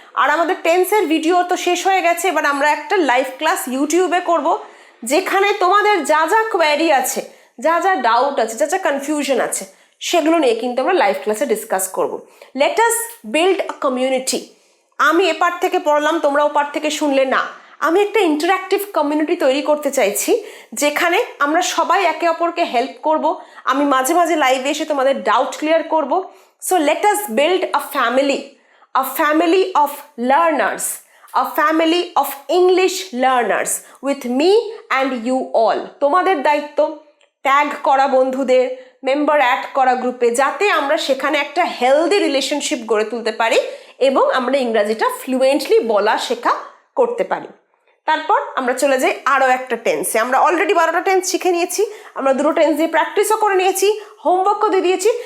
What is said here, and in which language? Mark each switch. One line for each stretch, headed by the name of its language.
Bangla: আর আমাদের টেন্সের ভিডিও তো শেষ হয়ে গেছে, এবার আমরা একটা লাইভ ক্লাস ইউটিউবে করব, যেখানে তোমাদের যা যা কোয়ারি আছে, যা যা ডাউট আছে, যা যা কনফিউশন আছে, সেগুলো নিয়ে কিন্তু আমরা লাইভ ক্লাসে ডিসকাস করব।
English: Let us build a community.
Bangla: আমি এপার থেকে পড়লাম, তোমরা ওপার থেকে শুনলে না, আমি একটা ইন্টারঅ্যাক্টিভ কমিউনিটি তৈরি করতে চাইছি, যেখানে আমরা সবাই একে অপরকে হেল্প করব। আমি মাঝে মাঝে লাইভে এসে তোমাদের ডাউট ক্লিয়ার করব।
English: So let us build a family of learners, a family of English learners with me and you all.
Bangla: তোমাদের দায়িত্ব ট্যাগ করা বন্ধুদের, মেম্বার অ্যাড করা গ্রুপে, যাতে আমরা সেখানে একটা হেলদি রিলেশনশিপ গড়ে তুলতে পারি এবং আমরা ইংরাজিটা ফ্লুয়েন্টলি বলা শেখা করতে পারি। তারপর আমরা চলে যাই আরও একটা টেন্সে। আমরা অলরেডি 12টা টেন্স শিখে নিয়েছি, আমরা 2টো টেন্স দিয়ে প্র্যাকটিসও করে নিয়েছি, হোমওয়ার্কও দিয়ে দিয়েছি।